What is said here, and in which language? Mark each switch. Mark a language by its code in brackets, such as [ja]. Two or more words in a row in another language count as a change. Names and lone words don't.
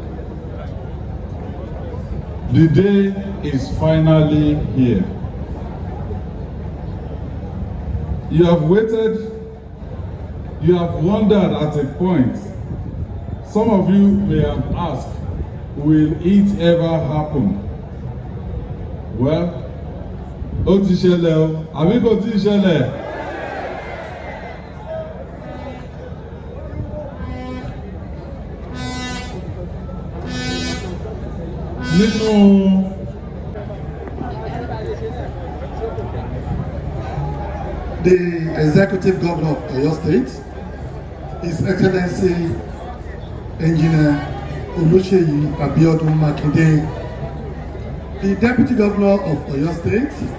[en] The day is finally here. You have waited, you have wondered at a point. Some of you may have asked, will it ever happen? Well, [yo] ó ti ṣẹlẹ̀ o, àbí kò tí ì ṣẹlẹ̀? [en] The Executive Governor of Oyo State, His Excellency Engineer Oluseyi Abiodun Makinde, the Deputy Governor of Oyo State,